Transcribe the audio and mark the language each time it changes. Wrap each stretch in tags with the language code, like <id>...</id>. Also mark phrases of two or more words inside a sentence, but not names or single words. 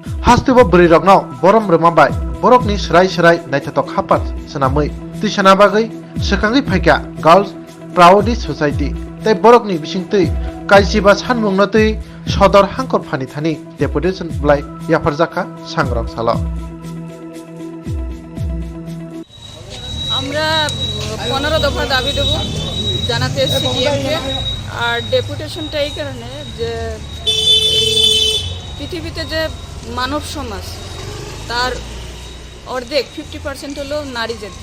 <trp>Hastibo Bwrwirogno borom rwmabai borokni srai naithatok hapat sanamui tisana bagai sekangi phaikya Girls Proutist Society tei borokni bisingtui Kaichiba Sanmwng no tui Sadar Hangkorphani thani Deputation blai yafarjaka sangrok salo</trp> <bn>আমরা 15 দফা দাবি দেব জানাতে সিডিএমকে আর ডেপুটেশনটা এই কারণে যে পৃথিবীতে যে মানব সমাজ তার অর্ধেক 50% হলো নারী জাতি।</bn>